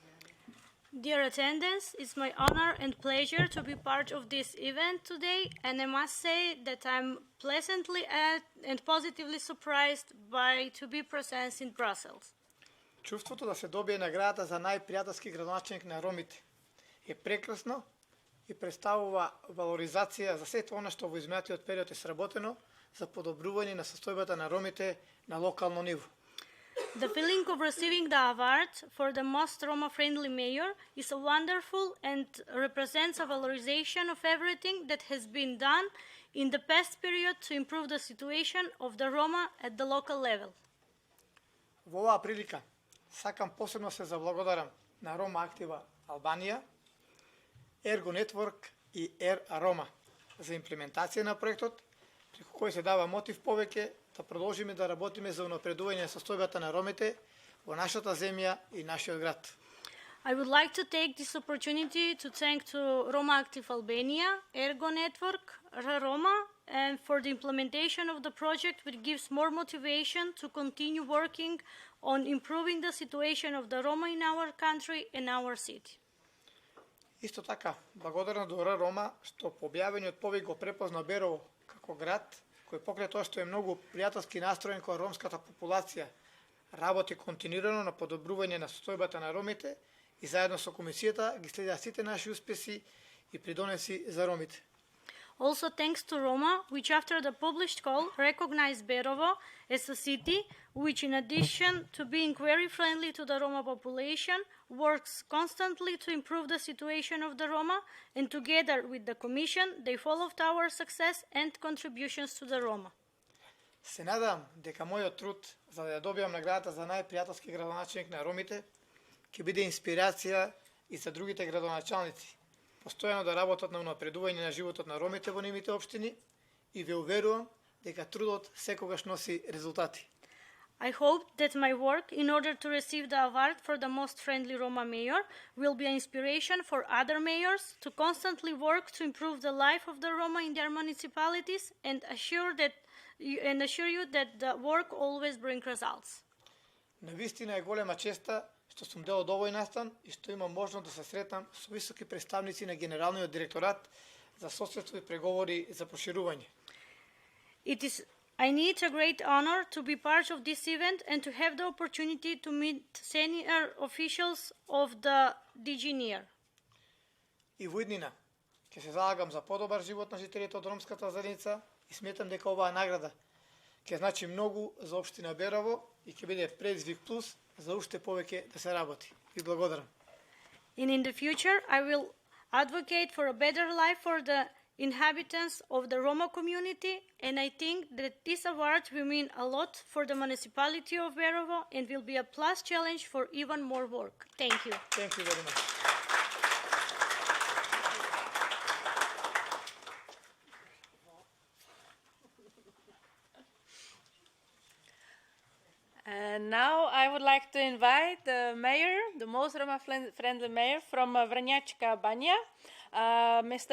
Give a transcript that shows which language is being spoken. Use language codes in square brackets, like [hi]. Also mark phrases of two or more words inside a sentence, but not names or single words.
[en] Dear attendants, it's my honor and pleasure to be part of this event today, and I must say that I'm pleasantly and positively surprised by to be present in Brussels. [mk] Чувството да се добие наградата за најпријателски градоначелник на ромите е прекрасно и представува валоризација за сето она што во изминатиот период е сработено за подобрување на состојбата на ромите на локално ниво. [en] The feeling of receiving the award for the most Roma-friendly mayor is wonderful and represents a valorization of everything that has been done in the past period to improve the situation of the Roma at the local level. [mk] Во оваа прилика сакам посебно се заблагодарам на Рома Актива Албанија, Ergo Network и Roma за имплементација на проектот, преку кој се дава мотив повеќе да продолжиме да работиме за унапредување состојбата на ромите во нашата земја и нашиот град. [en] I would like to take this opportunity to thank to Roma Active Albania, Ergo Network, Roma, and for the implementation of the project, which gives more motivation to continue working on improving the situation of the Roma in our country and our city. [mk] Исто така, благодарна до Рома што по објавениот повик го препозна Берово како град кој покрај тоа што е многу пријателски настроен кон ромската популација, работи континуирано на подобрување на состојбата на ромите и заедно со комисијата ги следа сите наши успеси и придонеси за ромите. [en] Also thanks to Roma, which after the published call recognized Berovo as a city which, in addition to being very friendly to the Roma population, works constantly to improve the situation of the Roma, and together with the Commission, they followed our success and contributions to the Roma. [mk] Се надам дека мојот труд за да ја добијам наградата за најпријателски градоначелник на ромите ќе биде инспирација и за другите градоначалници, постојано да работат на унапредување на животот на ромите во нивните општини и ве уверувам дека трудот секогаш носи резултати. [en] I hope that my work in order to receive the award for the most friendly Roma mayor will be an inspiration for other mayors to constantly work to improve the life of the Roma in their municipalities and assure you that the work always brings results. [mk] Навистина е голема честа што сум дел од овој настан и што имам можност да се сретам со високи представници на Генералниот директорат за соседство и преговори за проширување. [en] I need a great honor to be part of this event and to have the opportunity to meet senior officials of the DG NIR. [mk] И во иднина ќе се залагам за подобар живот на жителите од ромската заедница и сметам дека оваа награда ќе значи многу за општина Берово и ќе биде предизвик плюс за уште повеќе да се работи. Ви благодарам. [en] And in the future, I will advocate for a better life for the inhabitants of the Roma community, and I think that this award will mean a lot for the municipality of Berovo and will be a plus challenge for even more work. Thank you. Thank you very much. And now I would like to invite the mayor, the most Roma-friendly mayor from Vrnjačka Banja, Mr.